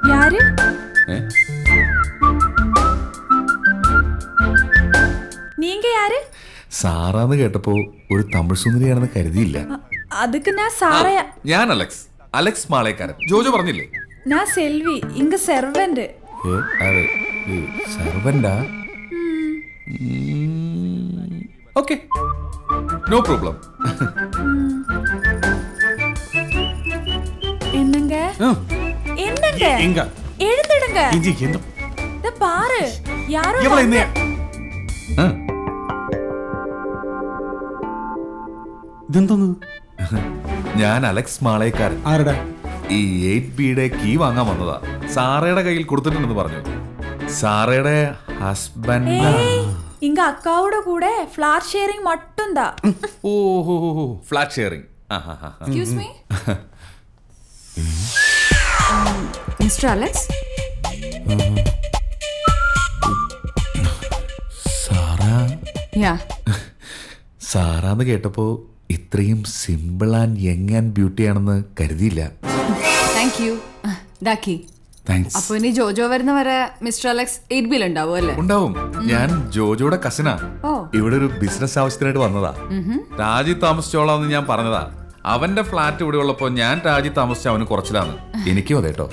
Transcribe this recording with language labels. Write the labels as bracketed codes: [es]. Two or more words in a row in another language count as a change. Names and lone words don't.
[ta] ആര്? നീങ്ക யாரு? [ml] സാറാന്ന് കേട്ടപ്പോ ഒരു തമിഴ് സുന്ദരിയാണെന്ന് കരുതിയില്ല. [ta] அதுக்கு நான் சாரையா. [ml] ഞാൻ അലക്സ് മാളേക്കാരൻ. ജോജോ പറഞ്ഞില്ലേ? [ta] நான் செல்வி, இங்க സെർവന്റ്. [ml] അതെ, സെർവന്റാ? ഓക്കെ, [en] no problem. [ta] என்னங்க? என்னங்க? எங்க? எழுந்திடுங்க. இஞ்சி என்ன? இத பாரு. யாரோ இவள என்ன? [ml] ഇതെന്തോന്ന്? ഞാൻ അലക്സ് മാളേക്കാരൻ. ആരടാ? ഈ 8Bയുടെ കീ വാങ്ങാൻ വന്നതാ. സാറയുടെ കയ്യിൽ കൊടുത്തിട്ടുണ്ടെന്ന് പറഞ്ഞു. സാറയുടെ ഹസ്ബൻഡ്. இங்க அக்காவோட கூட [en] flat sharing [ml] மட்டும் தான். ഓഹോ, [en] flat sharing. Excuse me? Mr. Alex? [ml] സാറാ? [en] Yeah. [ml] സാറാന്ന് കേട്ടപ്പോ ഇത്രയും [en] simple and young and beauty [ml] ആണെന്ന് കരുതിയില്ല. [en] Thank you. Daki. [ml] താങ്ക്സ്. അപ്പൊ ഇനി ജോജോ വരുന്ന വരെ മിസ്റ്റർ അലക്സ് 8Bയിൽ ഉണ്ടാവും അല്ലേ? ഉണ്ടാവും. ഞാൻ ജോജോയുടെ കസിനാ. ഇവിടെ ഒരു ബിസിനസ് ആവശ്യത്തിനായിട്ട് വന്നതാ. രാജി താമസിച്ചോളാന്ന് ഞാൻ പറഞ്ഞതാ. അവന്റെ ഫ്ലാറ്റ് ഇവിടെ ഉള്ളപ്പോ ഞാൻ രാജി താമസിച്ച അവന് കുറച്ചിലാണ്. എനിക്കും അതെ കേട്ടോ.